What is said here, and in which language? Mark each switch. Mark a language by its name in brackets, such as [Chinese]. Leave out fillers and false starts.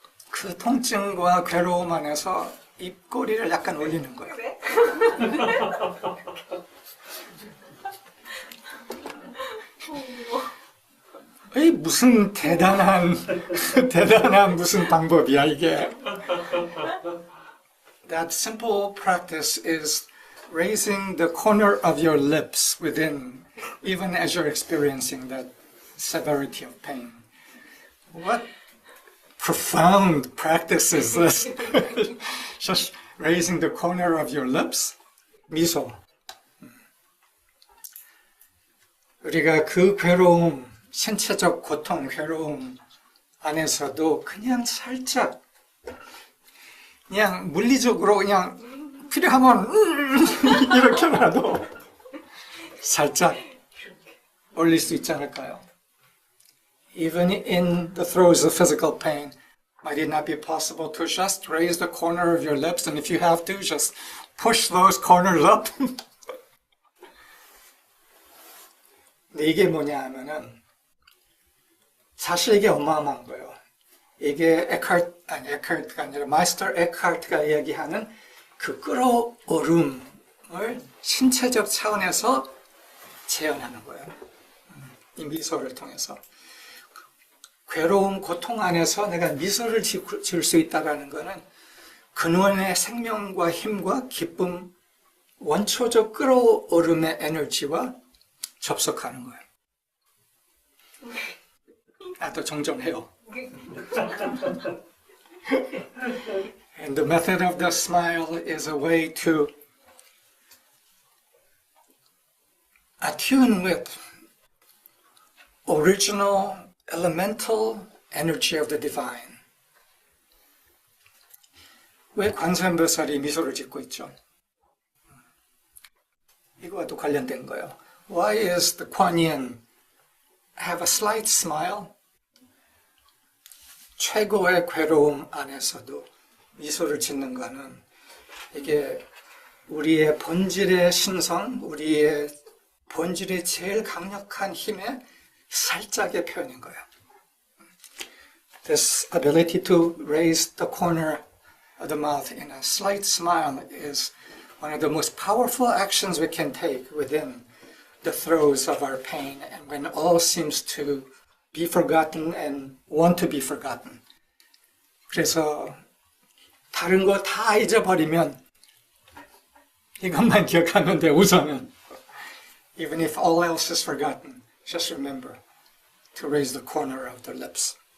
[Korean] 그 통증과 괴로움 안에서 입꼬리를 약간 올리는 거예요. 이 무슨 대단한 무슨 방법이야 이게. [English] That simple practice is raising the corner of your lips within, even as you're experiencing that severity of pain. What profound practice is this? Just raising the corner of your lips? [Korean] 미소. 우리가 그 괴로움, 신체적 고통, 괴로움 안에서도 그냥 살짝, 그냥 물리적으로 그냥 필요하면 이렇게라도 살짝 올릴 수 있지 않을까요? [English] Even in the throes of physical pain, might it not be possible to just raise the corner of your lips, and if you have to, just push those corners up? [Korean] 근데 이게 뭐냐 하면은 사실 이게 어마어마한 거예요. 이게 에카르트가 아니라 마이스터 에카르트가 이야기하는 그 끌어오름을 신체적 차원에서 재현하는 거예요. 이 미소를 통해서. 괴로움, 고통 안에서 내가 미소를 지을 수 있다는 것은 근원의 생명과 힘과 기쁨, 원초적 끌어오름의 에너지와 접속하는 거예요. 또 정정해요. [English] And the method of the smile is a way to attune with original elemental energy of the divine. [Korean] 왜 관세음보살이 미소를 짓고 있죠? 이거와도 관련된 거예요. [English] Why is the Kuan Yin have a slight smile? [Korean] 최고의 괴로움 안에서도 미소를 짓는 거는 이게 우리의 본질의 신성, 우리의 본질의 제일 강력한 힘의 살짝의 표현인 거예요. [English] This ability to raise the corner of the mouth in a slight smile is one of the most powerful actions we can take within the throes of our pain and when all seems to be forgotten and want to be forgotten. [Korean] 그래서 다른 거 다 잊어버리면 이것만 기억하면 돼, 우선은. [English] Even if all else is forgotten, just remember to raise the corner of the lips.